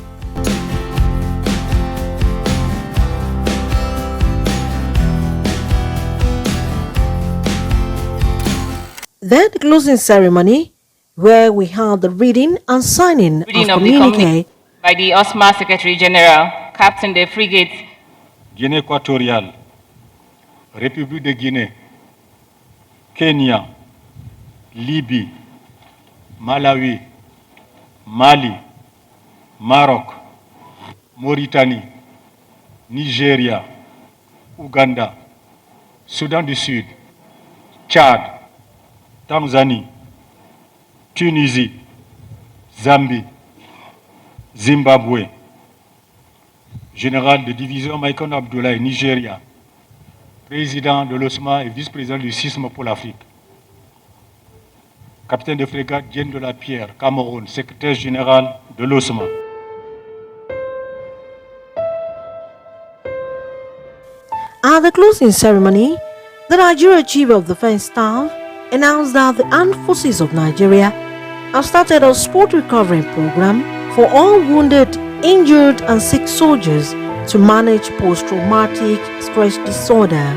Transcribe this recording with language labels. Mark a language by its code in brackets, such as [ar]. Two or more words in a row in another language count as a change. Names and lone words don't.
[en] Then the closing ceremony, where we held the reading and signing of communique by the OSMA Secretary General, Captain the Frigate [fr] Guinée équatoriale, République de Guinée, Kenya, Libye, Malawi, Mali, Maroc, Mauritanie, Nigeria, Ouganda, Soudan du Sud, Tchad, Tanzanie, Tunisie, Zambie, Zimbabwe. Général de division Michael Abdoulaye, Nigeria, président de l'OSMA et vice-président du CISM pour l'Afrique. Capitaine de frégate Diène de la Pierre, Cameroun, secrétaire général de l'OSMA. [en] At the closing ceremony, the Nigeria Chief of Defense Staff announced that the Armed Forces of Nigeria have started a sport recovery program for all wounded, injured and sick soldiers to manage post-traumatic stress disorder.